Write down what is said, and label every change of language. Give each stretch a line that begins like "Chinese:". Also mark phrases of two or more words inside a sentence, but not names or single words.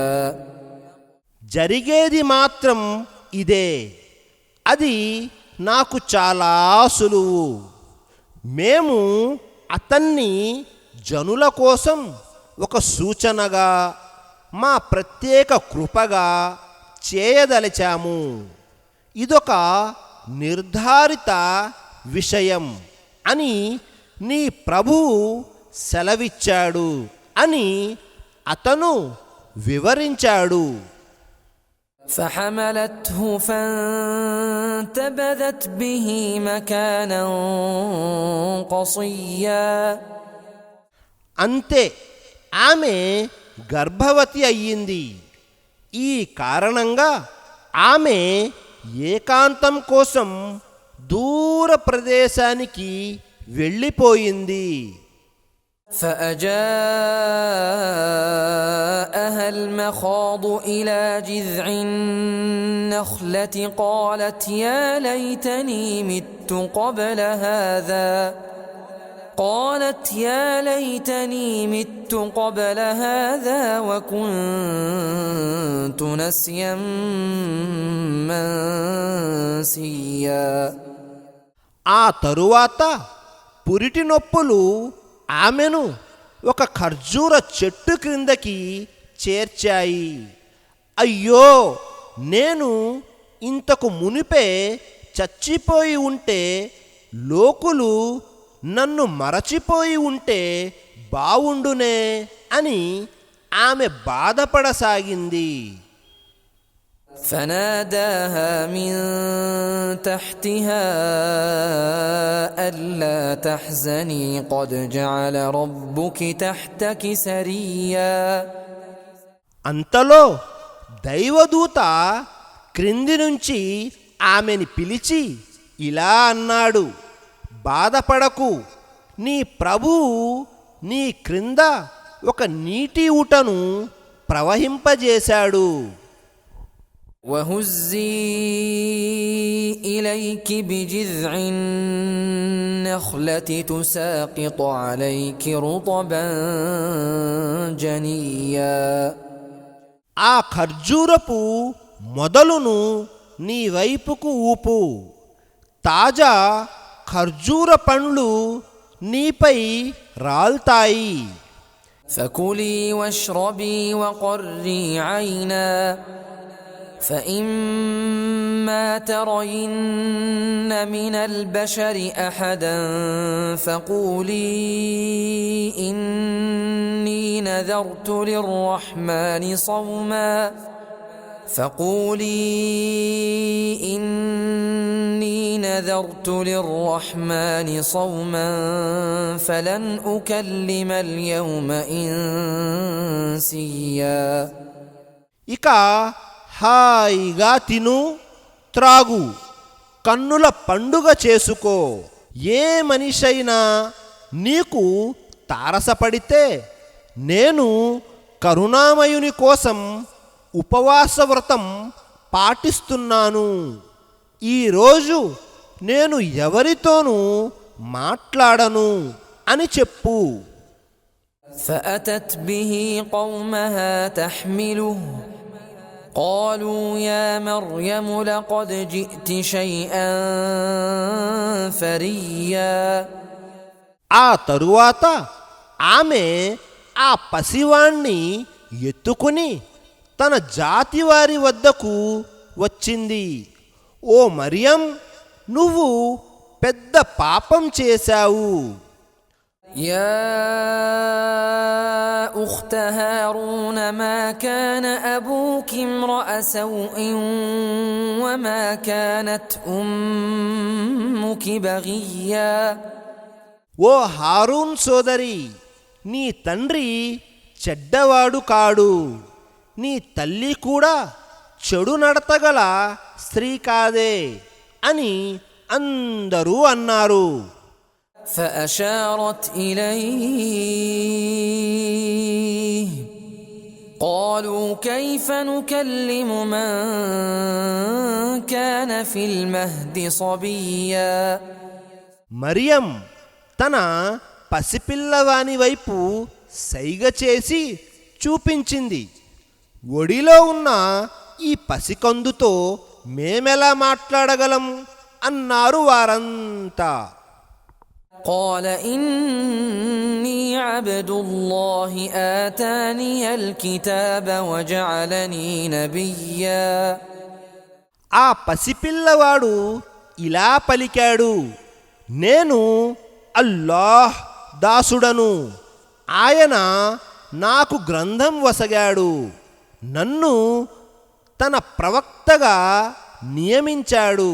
Telugu: జరిగేది మాత్రం ఇదే, అది నాకు చాలా సులువు. మేము అతన్ని జనుల కోసం ఒక సూచనగా, మా ప్రత్యేక కృపగా చేయదలిచాము. ఇదొక నిర్ధారిత విషయం అని నీ ప్రభువు సెలవిచ్చాడు అని అతను వివరించాడు.
Arabic: فحملته فانتبذت به مكانا قصيا.
Telugu: అంతే, ఆమె గర్భవతి అయ్యింది. ఈ కారణంగా ఆమె ఏకాంతం కోసం దూర ప్రదేశానికి వెళ్ళిపోయింది.
Arabic: فأجاءها المخاض إلى جذع النخلة قالت يا ليتني مت قبل هذا وكنت نسيا منسيا.
Telugu: ఆ తరువాత పురిటి నొప్పులు ఆమెను ఒక ఖర్జూర చెట్టు క్రిందకి చేర్చాయి. అయ్యో, నేను ఇంతకు మునిపే చచ్చిపోయి ఉంటే, లోకులు నన్ను మరచిపోయి ఉంటే బావుండునే అని ఆమె బాధపడసాగింది.
Arabic: فناداها من تحتها ألا تحزني قد جعل ربك تحتك سريا.
Telugu: అంతలో దైవదూత క్రింది నుంచి ఆమెని పిలిచి ఇలా అన్నాడు, బాధపడకు, నీ ప్రభువు నీ క్రింద ఒక నీటి ఊటను ప్రవహింపజేశాడు.
Arabic: وهزي إليك بجذع النخلة تساقط عليك رطبا جنيا.
Telugu: ఆ ఖర్జూరపు మొదలును నీ వైపుకు ఊపు, తాజా ఖర్జూర పండ్లు నీపై రాల్తాయి.
Arabic: فكلي واشربي وقري عينا فإما ترين من البشر أحدا فقولي إني نذرت للرحمن صوما فلن أكلم اليوم إنسيا.
Telugu: ఇక హాయిగా తిను, త్రాగు, కన్నుల పండుగ చేసుకో. ఏ మనిషైనా నీకు తారసపడితే నేను కరుణామయుని కోసం ఉపవాస వ్రతం పాటిస్తున్నాను. ఈరోజు నేను ఎవరితోనూ మాట్లాడను అని చెప్పు.
Arabic: فأتت به قومها تحمله قالوا يا مريم لقد جئت شيئا فريا.
Telugu: ఆ తరువాత ఆమె ఆ పసివాణ్ణి ఎత్తుకుని తన జాతి వారి వద్దకు వచ్చింది. ఓ మరియం, నువ్వు పెద్ద పాపం చేశావు.
Arabic: يا أخت هارون ما كان أبوك امرأ سوء وما كانت أمك بغيا.
Telugu: ఓ హారూన్ సోదరి, నీ తండ్రి చెడ్డవాడు కాడు, నీ తల్లి కూడా చెడు నడతగల స్త్రీ కాదే అని అందరూ అన్నారు.
Arabic: فأشارت إليه قالوا كيف نكلم من كان في المهد صبيا.
Telugu: మరియం తన పసిపిల్లవాని వైపు సైగ చేసి చూపించింది. ఒడిలో ఉన్న ఈ పసికందుతో మేమెలా మాట్లాడగలం అన్నారు వారంతా.
Arabic: قال إني عبد الله آتاني الكتاب وجعلني نبيا.
Telugu: ఆ పసిపిల్లవాడు ఇలా పలికాడు, నేను అల్లాహ్ దాసుడను, ఆయన నాకు గ్రంథం వసగాడు, నన్ను తన ప్రవక్తగా నియమించాడు.